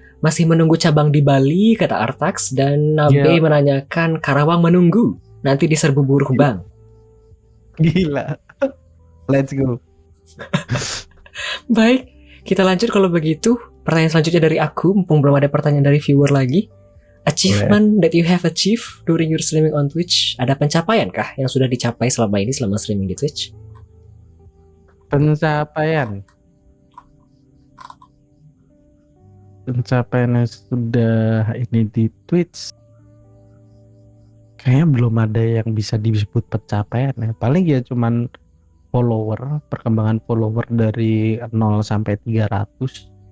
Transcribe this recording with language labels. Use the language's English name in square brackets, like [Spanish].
[Indonesian] Masih menunggu cabang di Bali, kata Artax. Dan Nabe menanyakan, Karawang menunggu. Nanti diserbu buruh bang. Gila. [English] Let's go. [Indonesian] Baik, kita lanjut kalau begitu. Pertanyaan selanjutnya dari aku, mumpung belum ada pertanyaan dari viewer lagi. [English] Achievement that you have achieved during your streaming on Twitch. [Indonesian] Ada pencapaian kah yang sudah dicapai selama ini, selama streaming di Twitch? Pencapaian yang sudah ini di Twitch kayaknya belum ada yang bisa disebut pencapaian ya. Paling ya cuman perkembangan follower dari 0 sampai 300.